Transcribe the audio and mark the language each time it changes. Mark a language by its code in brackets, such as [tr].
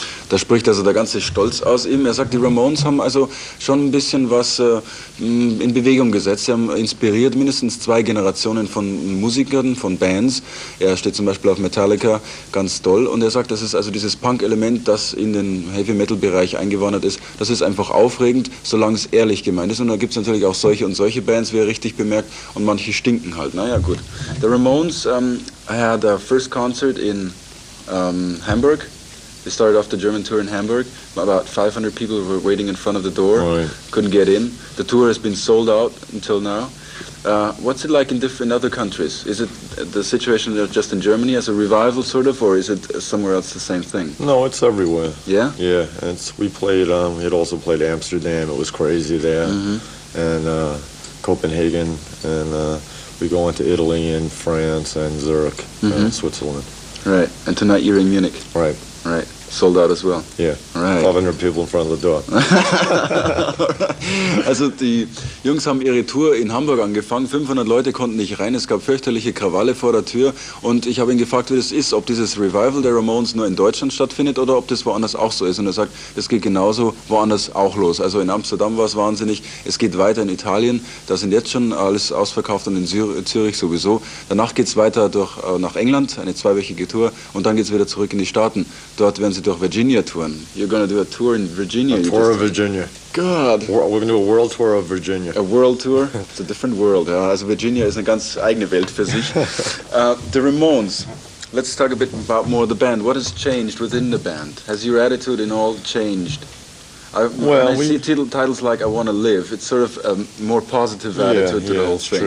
[de] Da spricht also der ganze Stolz aus ihm. Er sagt, die Ramones haben also schon ein bisschen was in Bewegung gesetzt. Sie haben inspiriert mindestens 2 Generationen von Musikern, von Bands. Er steht zum Beispiel auf Metallica ganz toll und er sagt, das ist also dieses Punk-Element, das in den Heavy-Metal-Bereich eingewandert ist. Das ist einfach aufregend, solange es ehrlich gemeint ist. Und da gibt es natürlich auch solche und solche Bands, wie er richtig bemerkt, und manche stinken halt. Naja, gut. [en] The Ramones had their first concert in Hamburg. They started off the German tour in Hamburg. About 500 people were waiting in front of the door, couldn't get in. The tour has been sold out until now. What's it like in other countries? Is it the situation just in Germany as a revival sort of, or is it somewhere else the same thing? No, it's everywhere. Yeah? Yeah, we played, we had also played Amsterdam, it was crazy there, and Copenhagen, and we go into Italy and France and Zurich and Switzerland. Right, and tonight you're in Munich. Right. Right, sold out as well. Yeah, right. 500 people in front of the door. [de] Also die Jungs haben ihre Tour in Hamburg angefangen, 500 Leute konnten nicht rein, es gab fürchterliche Krawalle vor der Tür und ich habe ihn gefragt, wie das ist, ob dieses Revival der Ramones nur in Deutschland stattfindet oder ob das woanders auch so ist und er sagt, es geht genauso woanders auch los. Also in Amsterdam war es wahnsinnig, es geht weiter in Italien, da sind jetzt schon alles ausverkauft und in Zürich sowieso. Danach geht es weiter nach England, eine 2-wöchige Tour und dann geht es wieder zurück in die Staaten. Dort werden sie durch Virginia touren. [en] You're going to do a tour in Virginia. A tour of Virginia. God. We're going to do a world tour of Virginia. A world tour? It's a different world. Ja. [de] Also Virginia ist eine ganz eigene Welt für sich. [en] The Ramones. Let's talk a bit about more the band. What has changed within the band? Has your attitude in all changed? When I see titles like I Want to Live, it's sort of a more positive attitude to the whole thing.